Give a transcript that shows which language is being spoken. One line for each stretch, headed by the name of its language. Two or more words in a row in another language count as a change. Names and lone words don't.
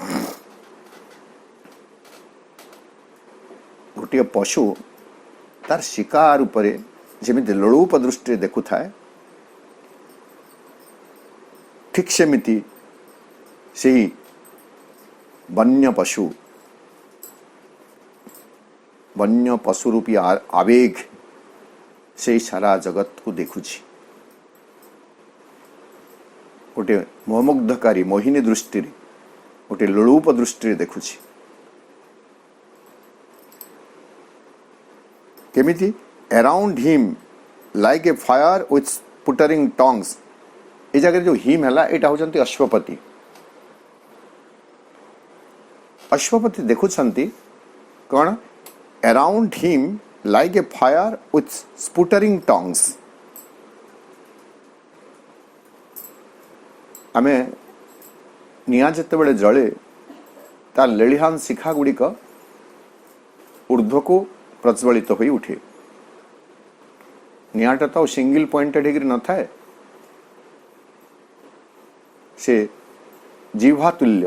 Odia: ଗୋଟିଏ ପଶୁ ତାର ଶିକାର ଉପରେ ଯେମିତି ଲୋଳୁପ ଦୃଷ୍ଟିରେ ଦେଖୁଥାଏ, ଠିକ୍ ସେମିତି ସେହି ବନ୍ୟ ପଶୁ ରୂପୀ ଆବେଗ ସେହି ସାରା ଜଗତକୁ ଦେଖୁଛି। ଗୋଟେ ମୋହମୁଗ୍ଧକାରୀ ମୋହିନୀ ଦୃଷ୍ଟିରେ, ଗୋଟେ ଲୋଳୁପ ଦୃଷ୍ଟିରେ ଦେଖୁଛି। କେମିତି?
English: around him like a fire with sputtering tongues।
Odia: ଏ ଜାଗାରେ ଯେଉଁ ହିମ୍ ହେଲା, ଏଇଟା ହେଉଛନ୍ତି ଅଶ୍ୱପତି। ଅଶ୍ୱପତି ଦେଖୁଛନ୍ତି କ'ଣ?
English: around him like a fire with sputtering tongues।
Odia: ଆମେ ନିଆଁ ଯେତେବେଳେ ଜଳେ, ତା ଲେଳିହାନ ଶିଖା ଗୁଡ଼ିକ ଊର୍ଦ୍ଧ୍ୱକୁ ପ୍ରଜ୍ୱଳିତ ହୋଇ ଉଠେ। ନିଆଁଟା ତ
English: single pointed
Odia: ହେଇକରି ନଥାଏ, ସେ ଜିହ୍ୱା ତୁଲ୍ୟ।